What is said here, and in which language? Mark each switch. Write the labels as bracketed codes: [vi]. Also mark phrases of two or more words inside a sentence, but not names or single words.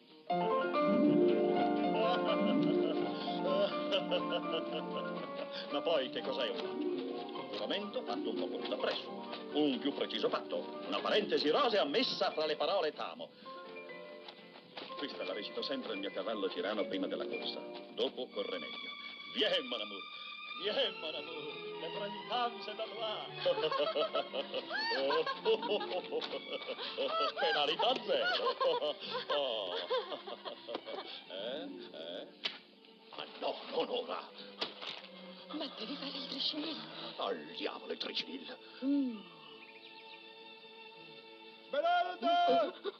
[it] Ma poi che cos'è un fatto? Un giuramento fatto un po' più da presso. Un più preciso fatto. Una parentesi rosea messa fra le parole t'amo. Questa la recito sempre il mio cavallo Cirano prima della corsa. Dopo corre meglio. [fr] Viens, mon amour. Viens, mon amour. Le printemps c'est à toi. [it] Penalità zero. Ma no, non ora. Ma devi fare il triscinello. Al diavolo il tricinillo. Smeralda!